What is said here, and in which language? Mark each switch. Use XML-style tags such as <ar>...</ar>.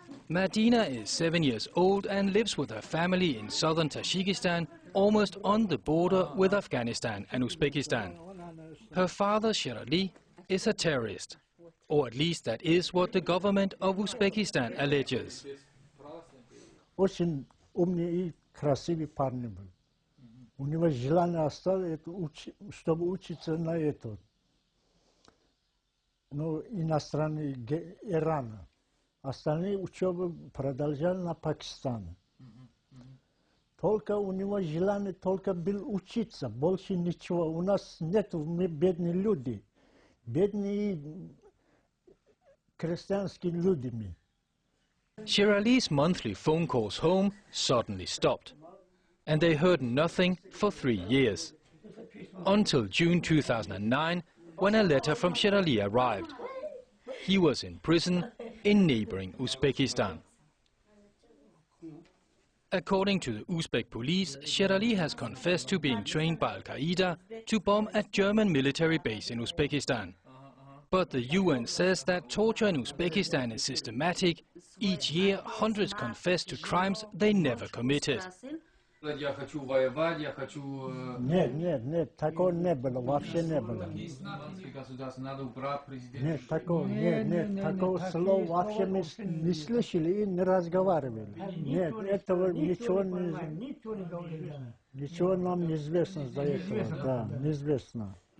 <en>Madina is 7 years old and lives with her family in southern Tajikistan, almost on the border with Afghanistan and Uzbekistan. Her father, Sherali, is a terrorist, or at least that is what the government of Uzbekistan alleges.</en> <ru>Очень умный и красивый парень был. У него желание осталось, чтобы учиться на это. Но иностранный Иран. Остальные учебы продолжали на Пакистане. Только у него желание только было учиться, больше ничего. У нас нет, мы бедные люди. Бедные крестьянские люди мы.</ru> <en>Sherali's monthly phone calls home suddenly stopped, and they heard nothing for 3 years. Until June 2009, when a letter from Sherali arrived. He was in prison in neighboring Uzbekistan. According to the Uzbek police, Sherali has confessed to being trained by Al-Qaeda to bomb a German military base in Uzbekistan. But the UN says that torture in Uzbekistan is systematic. Each year, hundreds confess to crimes they never committed.</en> <ru>Нет, такого не было, вообще не было. Нет, такого слова вообще мы не слышали и не разговаривали. Нет, этого ничего нам не известно за это, да, неизвестно.</ru>